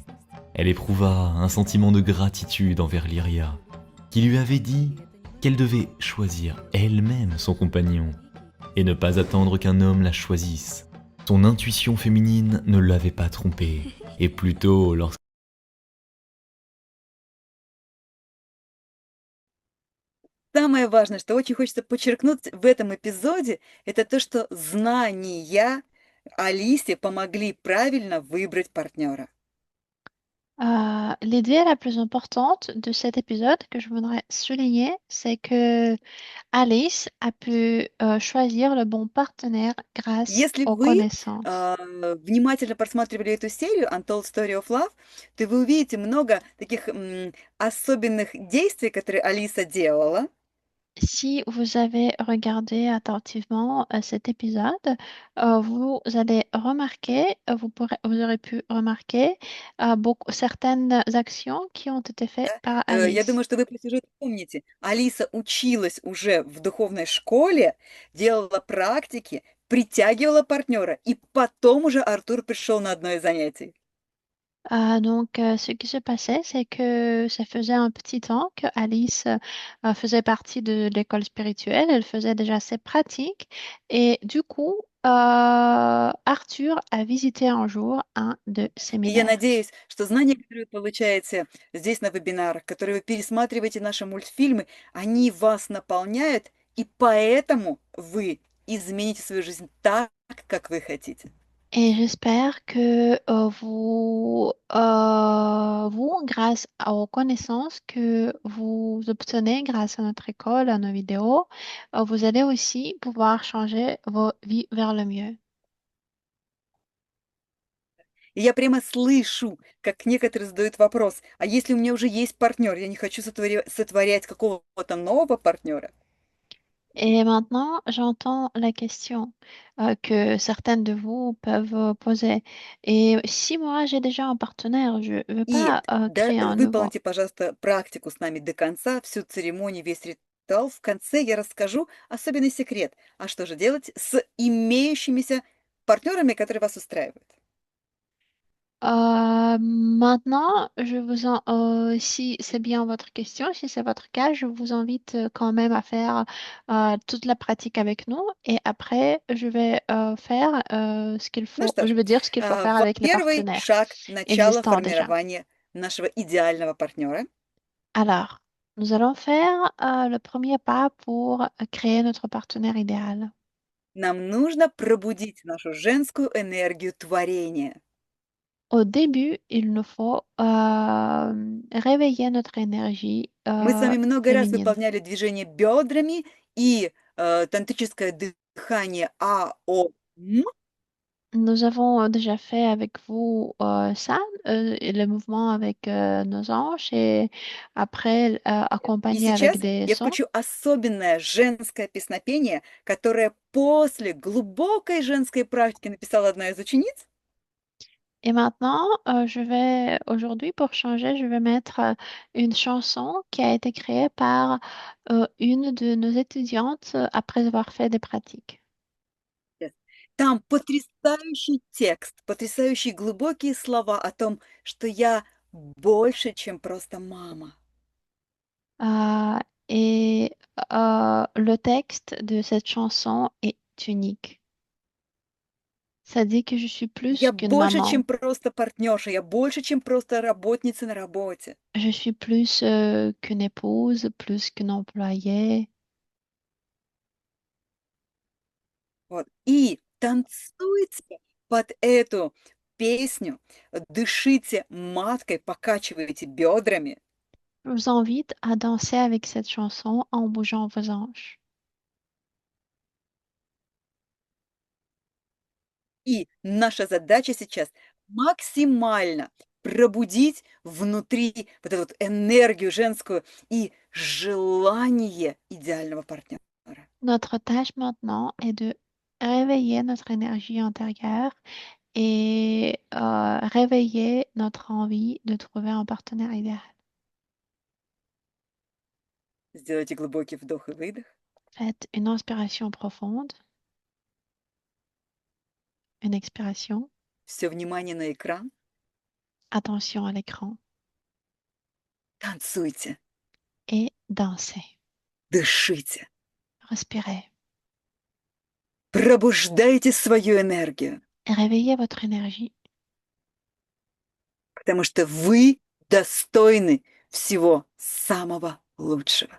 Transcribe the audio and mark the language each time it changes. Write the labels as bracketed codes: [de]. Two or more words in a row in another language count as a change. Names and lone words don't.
[fr] Elle éprouva un sentiment de gratitude envers Lyria, qui lui avait dit qu'elle devait choisir elle-même son compagnon et ne pas attendre qu'un homme la choisisse. Son intuition féminine ne l'avait pas trompée, et plutôt lorsque... [ru] Самое важное, что очень хочется подчеркнуть в этом эпизоде, это то, что знания Алисе помогли правильно выбрать партнера. [fr] L'idée la plus importante de cet épisode que je voudrais souligner, c'est que Alice a pu choisir le bon partenaire grâce [ru] Если [fr] aux [ru] вы [fr] connaissances. [ru] внимательно просматривали эту серию Untold Story of Love, то вы увидите много таких особенных действий, которые Алиса делала. [fr] Si vous avez regardé attentivement cet épisode, vous allez remarquer, vous aurez pu remarquer certaines actions qui ont été faites par [ru] Я [fr] Alice. [ru] думаю, что вы по сюжету помните. Алиса училась уже в духовной школе, делала практики, притягивала партнера, и потом уже Артур пришел на одно из занятий. [fr] Donc, ce qui se passait, c'est que ça faisait un petit temps que Alice faisait partie de l'école spirituelle. Elle faisait déjà ses pratiques. Et du coup, Arthur a visité un jour un de [ru] И я [fr] séminaires. [ru] надеюсь, что знания, которые вы получаете здесь на вебинарах, которые вы пересматриваете наши мультфильмы, они вас наполняют, и поэтому вы измените свою жизнь так, как вы хотите. [fr] Et j'espère que vous, grâce aux connaissances que vous obtenez grâce à notre école, à nos vidéos, vous allez aussi pouvoir changer vos vies vers le mieux. [ru] И я прямо слышу, как некоторые задают вопрос, а если у меня уже есть партнер, я не хочу сотворять какого-то нового партнера? [fr] Et maintenant, j'entends la question que certaines de vous peuvent poser. Et si moi j'ai déjà un partenaire, je ne veux [ru] И [fr] pas créer un nouveau. [ru] выполните, пожалуйста, практику с нами до конца, всю церемонию, весь ритуал. В конце я расскажу особенный секрет. А что же делать с имеющимися партнерами, которые вас устраивают? [fr] Maintenant, si c'est bien votre question, si c'est votre cas, je vous invite quand même à faire toute la pratique avec nous et après, je vais faire ce qu'il [ru] Ну [fr] faut, [ru] что [fr] je [ru] ж, [fr] vais dire ce qu'il faut faire avec les [ru] первый [fr] partenaires [ru] шаг начала [fr] existants déjà. [ru] формирования нашего идеального партнера. [fr] Alors, nous allons faire le premier pas pour créer notre partenaire idéal. [ru] Нам нужно пробудить нашу женскую энергию творения. [fr] Au début, il nous faut réveiller notre énergie [ru] Мы с вами много раз [fr] féminine. [ru] выполняли движение бедрами и тантрическое дыхание АОМ. [fr] Nous avons déjà fait avec vous ça, et le mouvement avec nos hanches et après [ru] И [fr] accompagné [ru] сейчас [fr] avec des [ru] я [fr] sons. [ru] включу особенное женское песнопение, которое после глубокой женской практики написала одна из учениц. [fr] Et maintenant, aujourd'hui, pour changer, je vais mettre une chanson qui a été créée par une de nos étudiantes après avoir fait des pratiques. [ru] Там потрясающий текст, потрясающие глубокие слова о том, что я больше, чем просто мама. [fr] Euh, et le texte de cette chanson est unique. Ça dit que je suis plus [ru] Я [fr] qu'une [ru] больше, чем [fr] maman. [ru] просто партнерша, я больше, чем просто работница на работе. [fr] Je suis plus qu'une épouse, plus qu'une employée. [ru] Вот. И танцуйте под эту песню, дышите маткой, покачивайте бедрами. [fr] Je vous invite à danser avec cette chanson en bougeant vos hanches. [ru] И наша задача сейчас максимально пробудить внутри вот эту вот энергию женскую и желание idéalement partner. [fr] Notre tâche maintenant est de réveiller notre énergie intérieure et réveiller notre envie de trouver un partenaire idéal. [ru] Сделайте глубокий вдох и выдох. [fr] Faites une inspiration profonde, une expiration. [ru] Все внимание на экран. [fr] Attention à l'écran [ru] Танцуйте, [fr] et dansez. [ru] дышите, [fr] Respirez [ru] пробуждайте свою энергию, [fr] et réveillez votre énergie [ru] потому что вы достойны всего самого лучшего.